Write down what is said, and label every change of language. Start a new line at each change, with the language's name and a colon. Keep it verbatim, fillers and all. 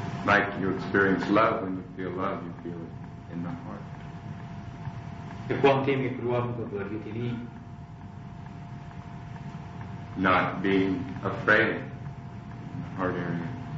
English: Like you experience love when you feel love, you feel it in the heart.
Thai: แต่ความที่ไม่กลัวมันก็เกิดอยู่ที่นี่
English: Not being afraid in the heart area.